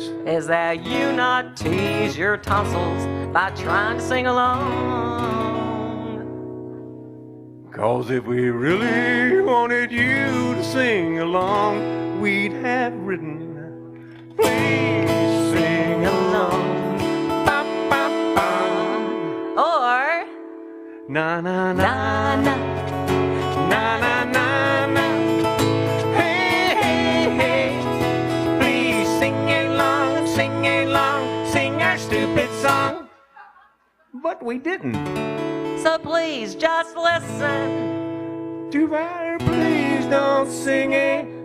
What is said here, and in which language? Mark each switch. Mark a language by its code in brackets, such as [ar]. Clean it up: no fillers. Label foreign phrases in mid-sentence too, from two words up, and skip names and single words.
[en] is that you not tease your tonsils by trying to sing along. 'Cause if we really wanted you to sing along, we'd have written, please sing along. Ba, ba, ba. Or na na na na na na na na. Hey hey hey, please sing along, sing our stupid song. But we didn't. So please just listen to our please don't sing it.